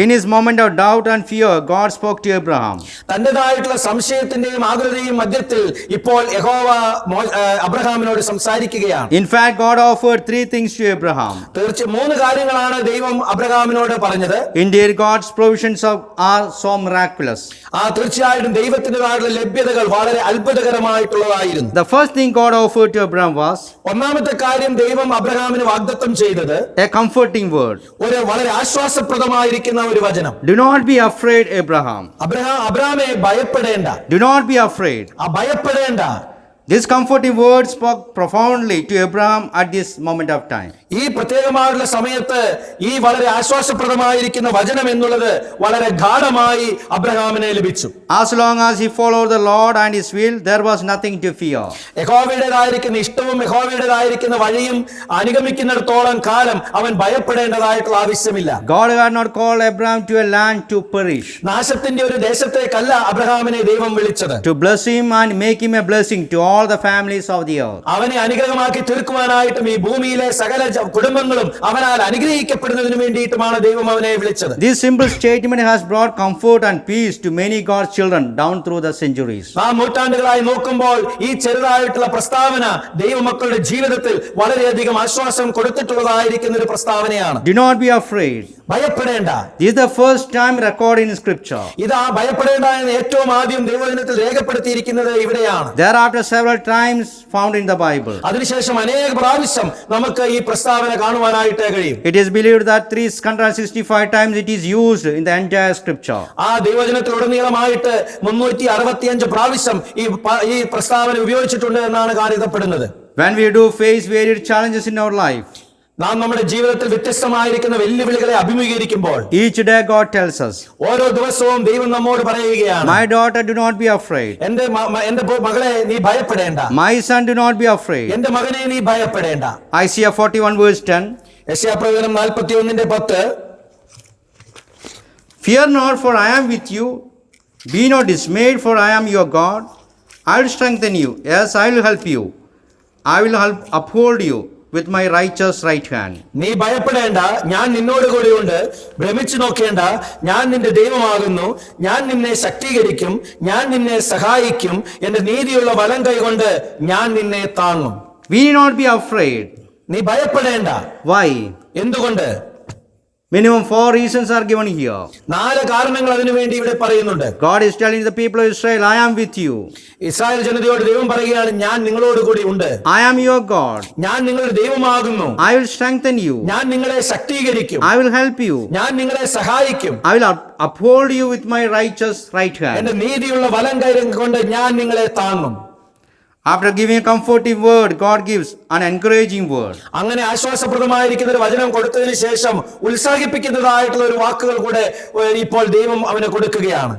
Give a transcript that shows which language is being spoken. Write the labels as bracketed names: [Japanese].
[English] In his moment of doubt and fear, God spoke to Abraham. [Malayalam] തന്റെ അവൻ്റെതായിട്ടുള്ള സംശയത്തിന്റെയും ആകുലതയും മധ്യത്തിൽ ഇപ്പോൾ യഹോവ അബ്രഹാമിനോട് സംസാരിക്കുകയാണ്. [English] In fact, God offered three things to Abraham. [Malayalam] തീർച്ചയായും 3 കാര്യങ്ങളാണ് ദൈവം അബ്രഹാമിനോട് പറഞ്ഞത്. [English] Indeed, God's provisions are so miraculous. [Malayalam] തീർച്ചയായിട്ടും ദൈവത്തിൻ്റെതായിട്ടുള്ള ലഭ്യതകൾ വളരെ അത്ഭുതകരമായിട്ടുള്ളതായിരുന്നു. [English] The first thing God offered to Abraham was [Malayalam] ഒന്നാമത്തെ കാര്യം ദൈവം അബ്രഹാമിന് വാഗ്ദത്തം ചെയ്തത് [English] a comforting word. [Malayalam] ഒരു വളരെ ആശ്വാസപ്രദമായിരിക്കുന്ന ഒരു വചനം. [English] Do not be afraid, Abraham. [Malayalam] അബ്രഹാമേ ഭയപ്പെടേണ്ട. [English] Do not be afraid. [Malayalam] ഭയപ്പെടേണ്ട. [English] This comforting word spoke profoundly to Abraham at this moment of time. [Malayalam] ഈ പ്രത്യേകമായുള്ള സമയത്ത് ഈ വളരെ ആശ്വാസപ്രദമായിരിക്കുന്ന വചനം എന്നുള്ളത് വളരെ ഗാഢമായി അബ്രഹാമിനെ ലഭിച്ചു. [English] As long as he followed the Lord and his will, there was nothing to fear. [Malayalam] യഹോവയുടേതായിരിക്കുന്ന ഇഷ്ടവും യഹോവയുടേതായിരിക്കുന്ന വഴിയും അനുഗമിക്കുന്നിടത്തോളം കാലം അവൻ ഭയപ്പെടേണ്ടതായിട്ടുള്ള ആവശ്യമില്ല. [English] God had not called Abraham to a land to perish. [Malayalam] നാശത്തിന്റെ ഒരു ദേശത്തേക്കല്ല അബ്രഹാമിനെ ദൈവം വിളിച്ചത്. [English] To bless him and make him a blessing to all the families of the earth. [Malayalam] അവനെ അനുഗ്രഹമാക്കി തീർക്കുവാനായിട്ടും ഈ ഭൂമിയിലെ സകല കുടുംബങ്ങളും അവനാൽ അനുഗ്രഹിക്കപ്പെടുന്നതിന് വേണ്ടിയിട്ടുമാണ് ദൈവം അവനെ വിളിച്ചത്. [English] This simple statement has brought comfort and peace to many God's children down through the centuries. [Malayalam] നൂറ്റാണ്ടുകളായി നോക്കുമ്പോൾ ഈ ചെറുതായിട്ടുള്ള പ്രസ്താവന ദൈവമക്കളുടെ ജീവിതത്തിൽ വളരെയധികം ആശ്വാസം കൊടുത്തിട്ടുള്ളതായിരിക്കുന്ന ഒരു പ്രസ്താവനയാണ്. [English] Do not be afraid. [Malayalam] ഭയപ്പെടേണ്ട. [English] This is the first time recorded in scripture. [Malayalam] ഇതാ ഭയപ്പെടേണ്ട എന്ന് ഏറ്റവും ആദ്യം ദൈവവചനത്തിൽ രേഖപ്പെടുത്തിയിരിക്കുന്നത് ഇവിടെയാണ്. [English] Thereafter several times found in the Bible. [Malayalam] അതിനുശേഷം അനേക പ്രാവശ്യം നമുക്ക് ഈ പ്രസ്താവന കാണുവാനായിട്ട് കഴിയും. [English] It is believed that 365 times it is used in the entire scripture. [Malayalam] ആ ദൈവവചനത്തിലുടനീളമായിട്ട് 365 പ്രാവശ്യം ഈ പ്രസ്താവന ഉപയോഗിച്ചിട്ടുണ്ട് എന്നാണ് കരുതപ്പെടുന്നത്. [English] When we do face varied challenges in our life, [Malayalam] നാം നമ്മുടെ ജീവിതത്തിൽ വ്യത്യസ്തമായിരിക്കുന്ന വെല്ലുവിളികളെ അഭിമുഖീകരിക്കുമ്പോൾ [English] each day God tells us, [Malayalam] ഓരോ ദിവസവും ദൈവം നമ്മോട് പറയുകയാണ്, [English] my daughter, do not be afraid. [Malayalam] എന്റെ മകളെ നീ ഭയപ്പെടേണ്ട. [English] My son, do not be afraid. [Malayalam] എന്റെ മകനെ നീ ഭയപ്പെടേണ്ട. [English] Isaiah 41 verse 10. [Malayalam] യെശയ്യാപ്രവചനം 41:10. [English] Fear not, for I am with you. Be not dismayed, for I am your God. I will strengthen you. Yes, I will help you. I will uphold you with my righteous right hand. [Malayalam] നീ ഭയപ്പെടേണ്ട, ഞാൻ നിന്നോട് കൂടെയുണ്ട്. ഭ്രമിച്ചു നോക്കേണ്ട, ഞാൻ നിന്റെ ദൈവമാകുന്നു. ഞാൻ നിന്നെ ശക്തീകരിക്കും, ഞാൻ നിന്നെ സഹായിക്കും. എന്റെ നീതിയുള്ള വലം കൈകൊണ്ട് ഞാൻ നിന്നെ താങ്ങും. [English] We need not be afraid. [Malayalam] നീ ഭയപ്പെടേണ്ട. [English] Why? [Malayalam] എന്തുകൊണ്ട്? [English] Minimum 4 reasons are given here. [Malayalam] 4 കാരണങ്ങൾ അതിനു വേണ്ടി ഇവിടെ പറയുന്നുണ്ട്. [English] God is telling the people of Israel, I am with you. [Malayalam] Israel ജനതയോട് ദൈവം പറയുകയാണ്, ഞാൻ നിങ്ങളോട് കൂടി ഉണ്ട്. [English] I am your God. [Malayalam] ഞാൻ നിങ്ങളുടെ ദൈവമാകുന്നു. [English] I will strengthen you. [Malayalam] ഞാൻ നിങ്ങളെ ശക്തീകരിക്കും. [English] I will help you. [Malayalam] ഞാൻ നിങ്ങളെ സഹായിക്കും. [English] I will uphold you with my righteous right hand. [Malayalam] എന്റെ നീതിയുള്ള വലം കൈ കൊണ്ട് ഞാൻ നിങ്ങളെ താങ്ങും. [English] After giving a comforting word, God gives an encouraging word. [Malayalam] അങ്ങനെ ആശ്വാസപ്രദമായിരിക്കുന്ന ഒരു വചനം കൊടുത്തതിന് ശേഷം ഉത്സാഹിപ്പിക്കുന്നതായിട്ടുള്ള ഒരു വാക്കുകൾ കൂടെ ഇപ്പോൾ ദൈവം അവന് കൊടുക്കുകയാണ്.